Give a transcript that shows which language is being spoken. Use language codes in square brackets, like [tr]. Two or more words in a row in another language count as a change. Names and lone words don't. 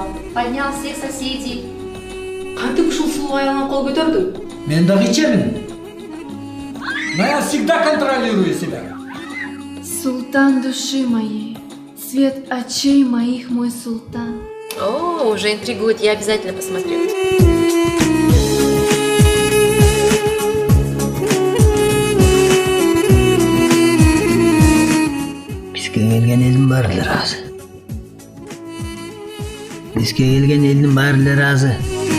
[ru] Поднял всех соседей. [ky] Кантип ушул сулуу аялына кол көтөрдү? Мен дагы ичемин. [ru] Но я всегда контролирую себя. Султан души моей, свет очей моих, мой султан. О, уже интригует, я обязательно посмотрю. [ky] Бизге келген элдин баары эле ыраазы. Бизге келген элдин баары эле ыраазы.